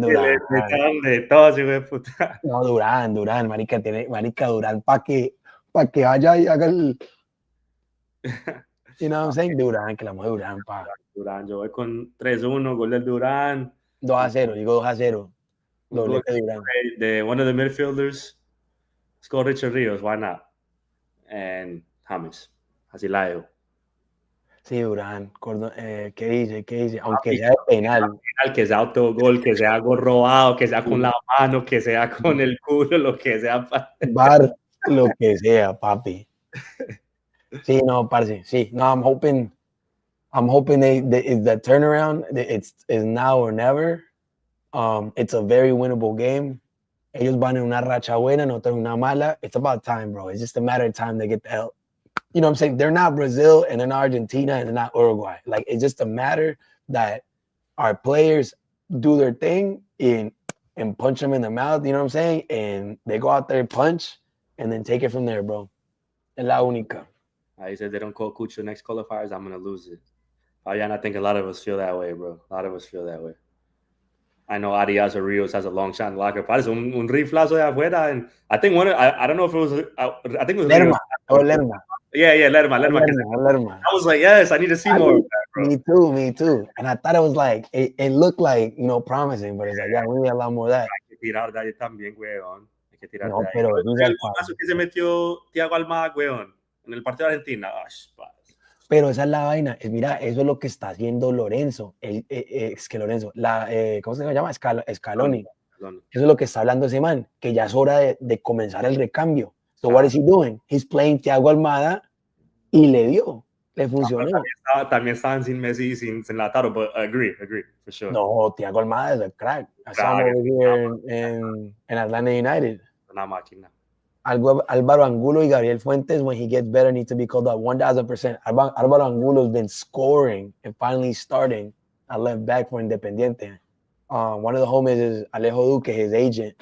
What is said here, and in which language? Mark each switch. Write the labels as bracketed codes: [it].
[es] Que le metan de todo, hijo de puta. No, Durán, marica, marica Durán, para que vaya y haga el, [en] you know what I'm saying, [es] Durán, que la mueve Durán, pa. Durán, yo voy con 3-1, gol del Durán. 2-0, digo 2-0. Un gol Doblete Durán. [en] de one of the midfielders. Let's go Richard Rios, why not? [es] And James. Así la dejo. Sí, Durán. ¿Qué dice? Aunque sea de penal. Que sea autogol, que sea algo robado, que sea con la mano, que sea con el culo, lo que sea. Bar, lo que sea, papi. Sí, no, parce. Sí, no, [en] I'm hoping the turnaround, is now or never. It's a very winnable game. [es] Ellos van en una racha buena, nosotros en una mala. [en] It's about time, bro. It's just a matter of time they get the hell. You know what I'm saying? They're not Brazil and they're not Argentina and they're not Uruguay. Like, it's just a matter that our players do their thing and punch them in the mouth, you know what I'm saying? And they go out there and punch and then take it from there, bro. [es] Es la única. [en] I said they don't call Cucho next qualifiers, I'm going to lose it. And I think a lot of us feel that way, bro. A lot of us feel that way. I know Arias or Rios has a long shot in the locker. [es] Parece un riflazo de afuera. [en] And I think I don't know if it was, I think it was Lerma. Lerma. Yeah, Lerma. I was like, yes, I need to see more of that, bro. Me too. And I thought it was like, it looked like, you know, promising, but it's like, yeah, we need a lot more of that. [es] Hay que tirar de ahí también, weón. Hay que tirar no, de ahí. Pero el paso que se metió Thiago Almada, weón, en el partido de Argentina. Pero esa es la vaina. Mira, eso es lo que está haciendo Lorenzo. Es que Lorenzo, ¿cómo se llama? Scaloni. Eso es lo que está hablando ese man, que ya es hora de comenzar el recambio. [en] So what is he doing? He's playing Thiago Almada [es] y le funcionó. También estaban sin Messi y sin Lautaro, [en] but agree, for sure. [es] No, Thiago Almada es a crack. [en] I saw him over here in Atlanta United. [es] Una máquina. [en] Álvaro Angulo y Gabriel Fuentes, when he gets better, need to be called up 1,000%. Álvaro Angulo has been scoring and finally starting at left back for Independiente. One of the homies is Alejo Duque, his agent.